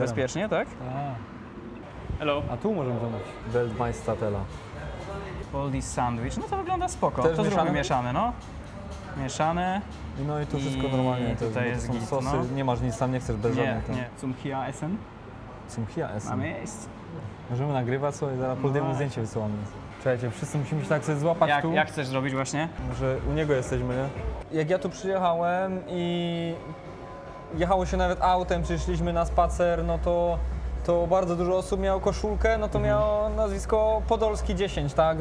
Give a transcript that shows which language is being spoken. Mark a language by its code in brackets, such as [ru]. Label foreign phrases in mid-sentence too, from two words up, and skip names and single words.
[pl] Bezpiecznie, tak? Hello. A tu możemy zamówić. Weltmeistertela. Poldi sandwich, no to wygląda spoko. Też To zróbmy mieszane? mieszane, no. Mieszane. No i tu wszystko I normalnie. tutaj bo to jest są git, sosy, no. nie masz nic tam, nie chcesz bez żadnych. Nie. [de] Zum hier essen. Zum hier essen. [pl] Mamy jeść. Możemy nagrywać sobie, zaraz Poldiemu zdjęcie wysyłamy. Czekajcie, wszyscy musimy się tak sobie złapać tu. Jak chcesz zrobić właśnie? Że u niego jesteśmy, nie? Jak ja tu przyjechałem i jechało się nawet autem, przyszliśmy na spacer, no to bardzo dużo osób miało koszulkę, no to miało nazwisko Podolski 10, tak?